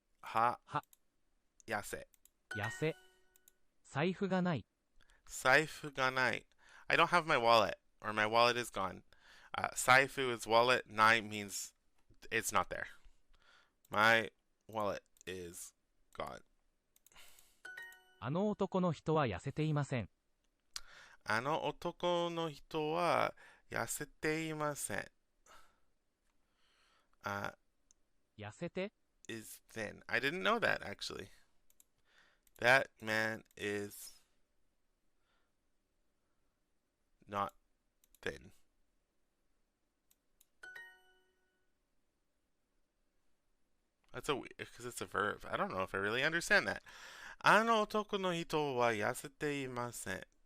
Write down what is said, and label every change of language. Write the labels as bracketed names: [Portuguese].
[Japanese] 歯、歯、痩せ。痩せ。財布がない。財布がない. [English] I don't have my wallet, or my wallet is gone. 財布 is wallet, ない means it's not there. My wallet is gone. [Japanese] あの男の人は痩せていません。あの男の人は痩せていません. 痩せて [English] is thin. I didn't know that actually. That man is not thin. That's because it's a verb. I don't know if I really understand that. [Japanese] あの男の人は痩せていません.